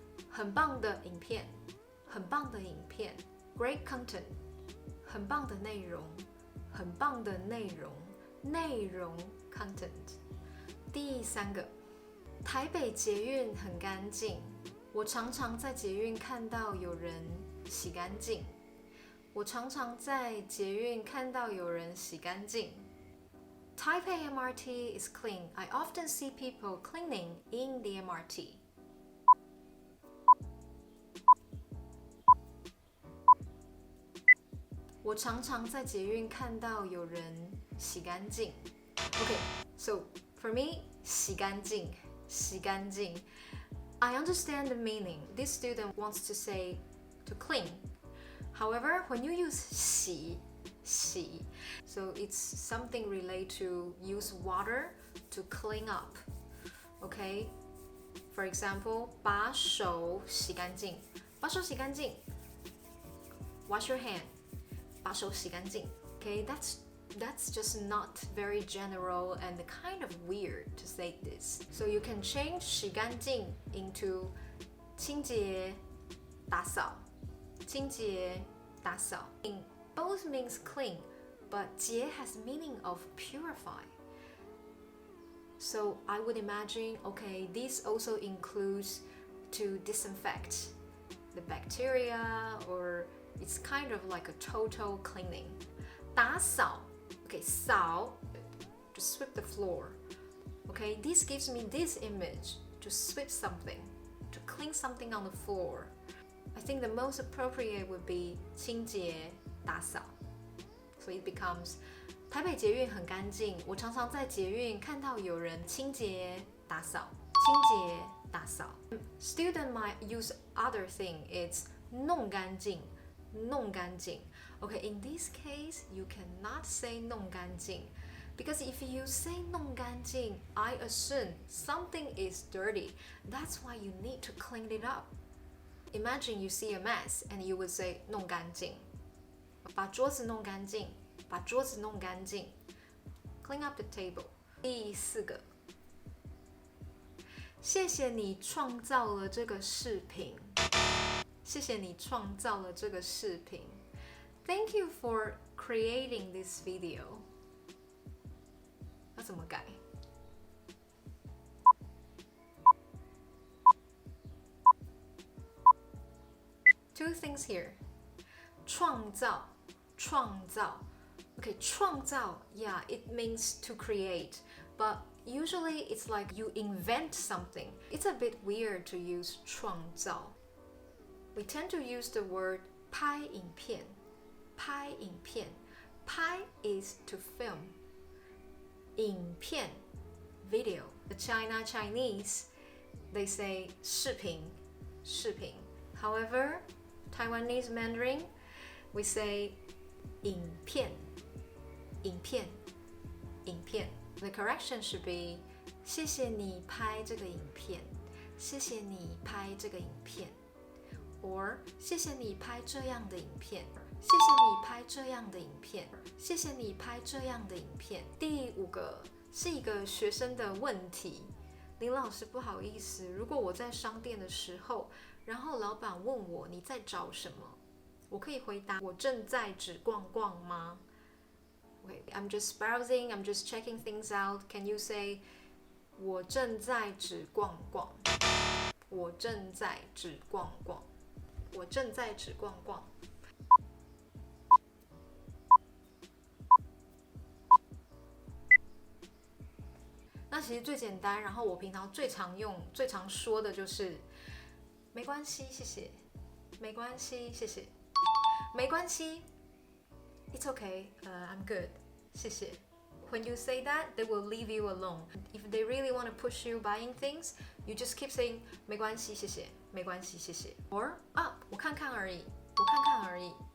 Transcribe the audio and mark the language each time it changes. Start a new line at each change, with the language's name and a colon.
Chinese: 很棒的影片，很棒的影片 ，
English: great content，
Chinese: 很棒的内容，很棒的内容，内容
English: content。
Chinese: 第3个，台北捷运很干净，我常常在捷运看到有人洗干净，我常常在捷运看到有人洗干净。
English: Taipei MRT is clean. I often see people cleaning in the MRT. party。
Chinese: 我常常在捷运看到有人洗干净。
English: Okay, so for me,
Chinese: 洗干净，洗干净。
English: I understand the meaning. This student wants to say to clean. However, when you use 洗, so it's something related to use water to clean up. Okay? For example,
Chinese: 把手洗干净，把手洗干净。
English: Wash your hand.
Chinese: 把手洗干净。
English: Okay, that's just not very general and kind of weird to say this. So you can change 洗干净 into
Chinese: 清洁、打扫。清洁、打扫。
English: Both means clean, but 洁 has meaning of purify. So I would imagine, okay, this also includes to disinfect the bacteria, or it's kind of like a total cleaning.
Chinese: 打扫
English: Okay, 扫 to sweep the floor. Okay, this gives me this image to sweep something, to clean something on the floor. I think the most appropriate would be
Chinese: 清洁打扫. So it becomes 台北捷运很干净，我常常在捷运看到有人清洁打扫，清洁打扫。
English: Student might use other thing.
Chinese: It's 弄干净，弄干净。
English: Okay, in this case, you cannot say
Chinese: 弄干净
English: because if you say 弄干净, I assume something is dirty. That's why you need to clean it up. Imagine you see a mess and you would say
Chinese: 弄干净，把桌子弄干净，把桌子弄干净。
English: Clean up the table.
Chinese: 第4个，谢谢你创造了这个视频。谢谢你创造了这个视频。
English: Thank you for creating this video.
Chinese: 要怎么改？
English: Two things here.
Chinese: 创造，创造。
English: Okay,
Chinese: 创造,
English: yeah, it means to create, but usually it's like you invent something. It's a bit weird to use 创造. We tend to use the word
Chinese: 拍影片。拍影片，拍
English: is to film. 影片 video. The Chinese, they say
Chinese: 视频，视频。
English: However, Taiwanese Mandarin, we say
Chinese: 影片，影片，影片。
English: The correction should be
Chinese: 谢谢你拍这个影片，谢谢你拍这个影片。
English: Or
Chinese: 谢谢你拍这样的影片，谢谢你拍这样的影片，谢谢你拍这样的影片。第5个是一个学生的问题，林老师不好意思，如果我在商店的时候，然后老板问我你在找什么，我可以回答我正在只逛逛吗？
English: Okay, I'm just browsing, I'm just checking things out. Can you say
Chinese: 我正在只逛逛？我正在只逛逛。我正在只逛逛。那其实最简单，然后我平常最常用、最常说的就是没关系，谢谢。没关系，谢谢。没关系
English: ，It's okay, I'm good,
Chinese: 谢谢。
English: When you say that, they will leave you alone. If they really want to push you buying things, you just keep saying
Chinese: 没关系，谢谢，没关系，谢谢。
English: Or
Chinese: 我看看而已，我看看而已。